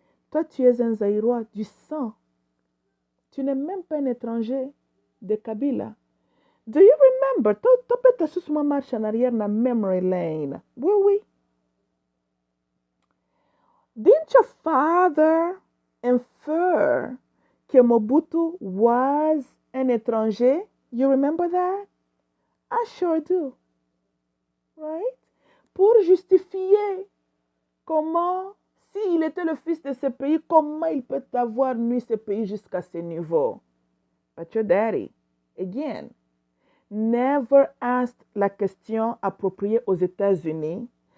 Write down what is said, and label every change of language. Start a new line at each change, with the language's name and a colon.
French: Toi, tu es un Zaïrois du sang. Tu n'es même pas un étranger de Kabila.
English: Do you remember?
French: Tu peux te marche en arrière dans
English: memory lane.
French: Oui, oui.
English: Didn't your father infer
French: que
English: Mobutu was an étranger? You remember that? I sure do. Right?
French: Pour justifier comment, s'il était le fils de ce pays, comment il peut avoir nu ce pays jusqu'à ce niveau?
English: But your daddy, again, never asked
French: la question appropriée aux États-Unis.